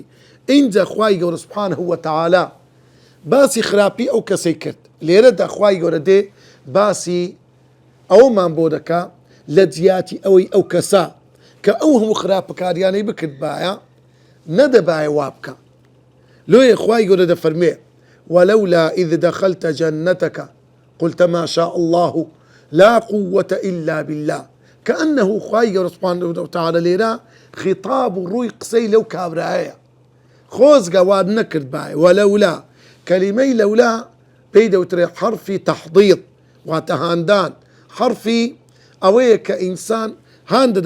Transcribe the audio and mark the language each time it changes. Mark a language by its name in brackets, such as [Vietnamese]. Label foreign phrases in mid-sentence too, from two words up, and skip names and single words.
[Central Kurdish] اینجا خوای گەورە [Arabic] سوبحانەه وتەعالا [Central Kurdish] باسی خراپی ئەو کەسەی کرد، لێرەدا خوای گەورە دێ باسی ئەومان بۆ دەکا لە جیاتی ئەوەی ئەو کەسە کە ئەو هەموو خراپەکاریانەی بکرد باە نەدەبایە وا بکە. لۆیە خوای گەورە دەفەرمێ [Arabic] وەلەولا ئیذ دەخەلتە جەنەتەکە قلت ما شاء الله لا قوة إلا بالله، كأنه [Central Kurdish] خوای گەورە [Arabic] سوبحانەه وتەعالا [Central Kurdish] لێرە خیتاب و ڕووی قسەی لەو کابرایە خۆزگە واد نەکرد باە. وەلەولا کەلیمەی لەولا پێی دەوترێ حرفی تەحضیض واتە هاندان، حرفی ئەوەیە کە ئینسان هان دەدا.